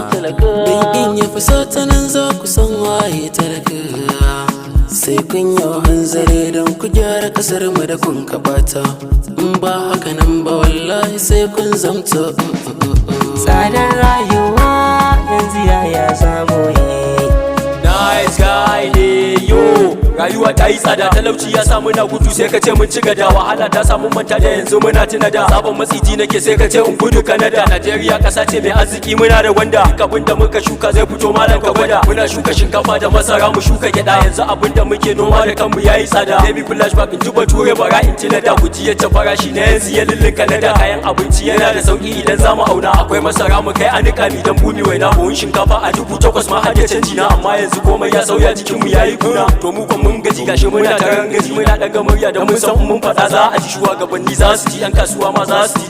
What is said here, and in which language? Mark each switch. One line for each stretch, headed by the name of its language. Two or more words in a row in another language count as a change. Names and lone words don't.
Hausa: Don in ya fi so ta nan za ku san waye talaka. Sai kun yi hanzari don ku gyara kasar mu da kun kaɓata. In ba haka nan ba wallahi sai kun zamto, mm, mm, mm, mm. Tsadar rayuwa yanzu yaya za mu yi?
English: Nice guy
Hausa: ne yo. Rayuwa ta yi tsada, talauci ya samu na gudu sai ka ce mun ci gada. Wahala ta samu manta da yanzu muna tuna da. Sabon maciji nake sai ka ce in gudu Canada. Najeriya ƙasa ce mai arziki muna da wanda. Duk abin da muka shuka zai fito malam ka gwada. Muna shuka shinkafa da masara mu shuka gyaɗa. Yanzu abin da muke noma da kanmu ya yi tsada.
English: Let me flashback
Hausa: in ji bature bara in ci na da. Ku ji yadda farashi na yanzu ya lullunka na da. Kayan abinci yana da sauƙi idan za mu auna. Akwai masara mu kai a niƙa mi dan bumi waina. Buhun shinkafa a dubu takwas ma har da canji na. Amma yanzu komai ya sauya jikinmu ya yi kuna. To mu kwan mun gaji gashi muna ta rangaji. Muna ɗaga murya da mun san mun faɗa za a ji. Shugabanni za su ji, 'yan kasuwa ma za su ji.